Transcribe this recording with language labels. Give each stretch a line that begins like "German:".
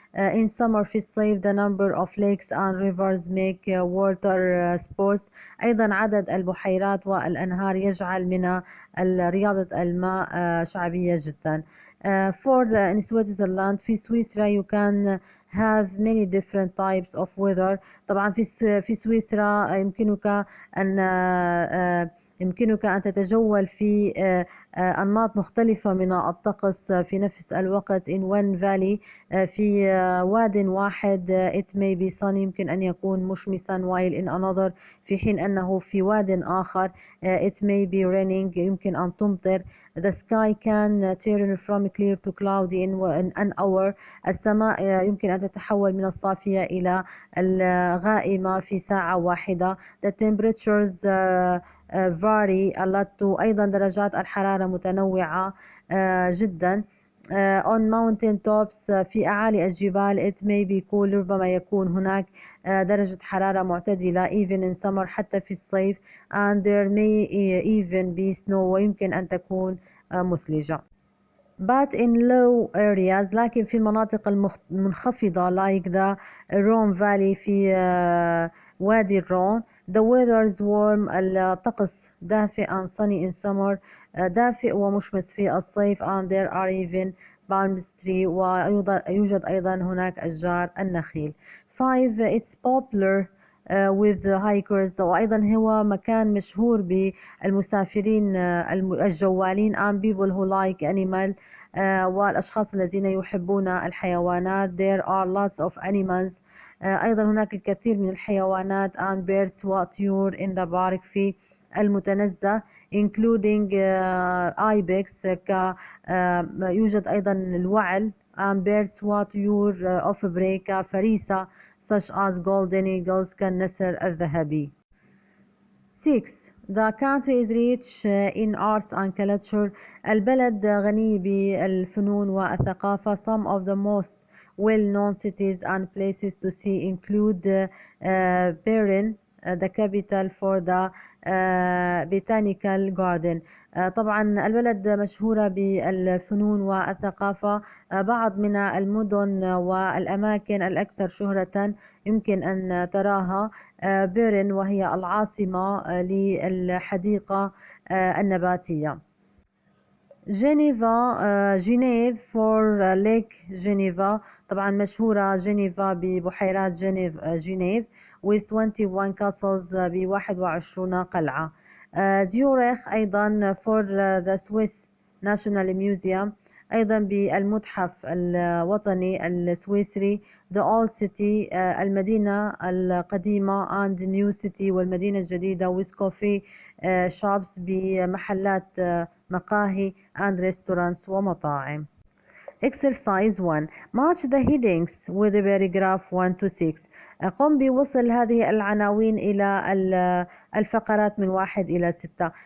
English: In summer
Arabic: في الصيف
English: the number of lakes and rivers make water sports.
Arabic: أيضا عدد البحيرات والأنهار يجعل من رياضة الماء شعبية جدا.
English: For in Switzerland
Arabic: في سويسرا
English: you can have many different types of weather.
Arabic: طبعا في سويسرا يمكنك أن يمكنك أن تتجول في أنماط مختلفة من الطقس في نفس الوقت.
English: in one valley
Arabic: في واد واحد
English: it may be sunny
Arabic: يمكن أن يكون مشمسا
English: while in another
Arabic: في حين أنه في واد آخر
English: it may be raining
Arabic: يمكن أن تمطر.
English: the sky can turn from clear to cloudy in an hour
Arabic: السماء يمكن أن تتحول من الصافية إلى الغائمة في ساعة واحدة.
English: the temperatures vary a lot
Arabic: أيضا درجات الحرارة متنوعة جدا.
English: on mountain tops
Arabic: في أعالي الجبال
English: it may be cool
Arabic: ربما يكون هناك درجة حرارة معتدلة
English: even in summer
Arabic: حتى في الصيف
English: and there may even be snow
Arabic: ويمكن أن تكون مثلجة.
English: but in low areas
Arabic: لكن في المناطق المنخفضة
English: like the Rhone Valley
Arabic: في وادي الرون
English: the weather is warm
Arabic: الطقس دافئ
English: and sunny in summer
Arabic: دافئ ومشمس في الصيف
English: and there are even palm trees
Arabic: ويوجد أيضا هناك أشجار النخيل.
English: 5 it's popular with hikers
Arabic: وأيضا هو مكان مشهور بالمسافرين الجوالين
English: and people who like animal
Arabic: والأشخاص الذين يحبون الحيوانات.
English: there are lots of animals
Arabic: أيضا هناك الكثير من الحيوانات
English: and birds وطيور in the park
Arabic: في المتنزه
English: including ibex
Arabic: يوجد أيضا الوعل
English: and birds وطيور of prey كفريسة such as golden eagles
Arabic: كالنسر الذهبي.
English: 6 The country is rich in arts and culture
Arabic: البلد غني بالفنون والثقافة.
English: Some of the most well-known cities and places to see include Berlin the capital for the botanical garden.
Arabic: طبعا البلد مشهورة بالفنون والثقافة. بعض من المدن والأماكن الأكثر شهرة يمكن أن تراها بيرن وهي العاصمة للحديقة النباتية. جنيف for ليك جنيفا طبعا مشهورة جنيفا ببحيرات جنيف
English: with 21 castles
Arabic: ب21 قلعة. زيورخ أيضا
English: for the Swiss National Museum
Arabic: أيضا بالمتحف الوطني السويسري.
English: the old city
Arabic: المدينة القديمة
English: and new city
Arabic: والمدينة الجديدة
English: with coffee shops
Arabic: بمحلات مقاهي
English: and restaurants ومطاعم. Exercise 1 Match the headings with the paragraph 1 to 6
Arabic: قم بوصل هذه العناوين إلى الفقرات من 1 إلى 6.